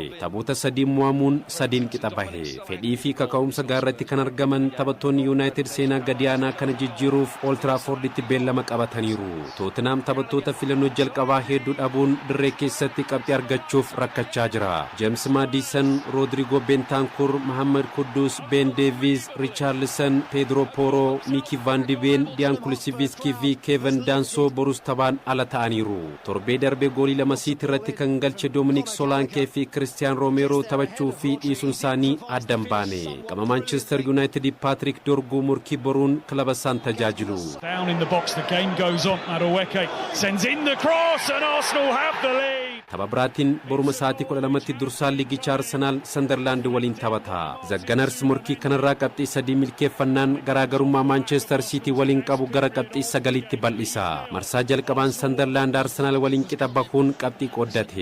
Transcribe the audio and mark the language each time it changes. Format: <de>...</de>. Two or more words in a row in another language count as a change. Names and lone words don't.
<om>Taphoota sadiin mo'amuun sadiin qixa bahe. Fedhii fi kaka'umsa gaarratti kan argaman taphattoonni United seenaa gadiyaanaa kana jijjiiruuf Old Trafford itti beellama qabataniiru. Tottenham taphattoota filannoo jalqabaa hedduu dhabuun dirree keessatti qabxii argachuuf rakkachaa jira. James Maddison, Rodrigo Bentancur, Mohamed Kudus, Ben Davies, Richarlison, Pedro Porro, Miki Van de Ven, Dejan Kulusevski fi Kevin Danso borus taphaan ala ta'aniiru. Torbee darbee goolii lama City irratti kan galche Dominic Solanke fi Christian Romero taphachuu fi dhiisuun isaanii addan baane. Gama Manchester United Patrick Dorgu murkii boruun kilaba isaan tajaajilu.</om> <en>Down in the box, the game goes on. Madueke sends in the cross and Arsenal have the lead.</en> <om>Tababraatiin boruma sa'aatii 12tti dursaa liigicha Arsenal Sunderland waliin taphata. The Gunners murkii kanarraa qabxii 3 milkeeffannaan garaagarummaa Manchester City waliin qabu gara qabxii 9tti bal'isa. Marsaa jalqabaan Sunderland Arsenal waliin qixa bahuun qabxii qooddate.</om>